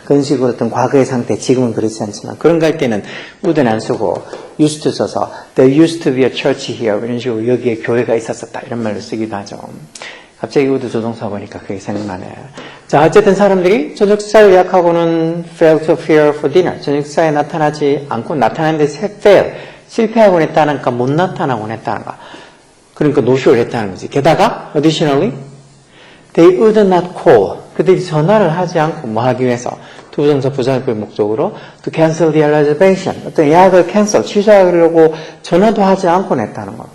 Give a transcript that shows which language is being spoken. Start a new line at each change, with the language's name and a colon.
Korean: 그런 식으로 어떤 과거의 상태, 지금은 그렇지 않지만 그런 거 할 때는 would는 안 쓰고 used to 써서
English: there used to be a church here
Korean: 이런 식으로 여기에 교회가 있었었다. 이런 말로 쓰기도 하죠. 갑자기 would 조동사 보니까 그게 생각나네. 자, 어쨌든 사람들이 저녁 식사를 예약하고는
English: fail to appear for dinner.
Korean: 저녁 식사에 나타나지 않고 나타나는데 fail, 실패하곤 했다는가 못 나타나곤 했다는가. 그러니까 노쇼를 했다는 거지. 게다가
English: additionally, they would not call.
Korean: 그들이 전화를 하지 않고 뭐 하기 위해서 투부정사 부사역의 목적으로
English: to cancel the reservation.
Korean: 어떤 예약을 cancel, 취소하려고 전화도 하지 않고 냈다는 거.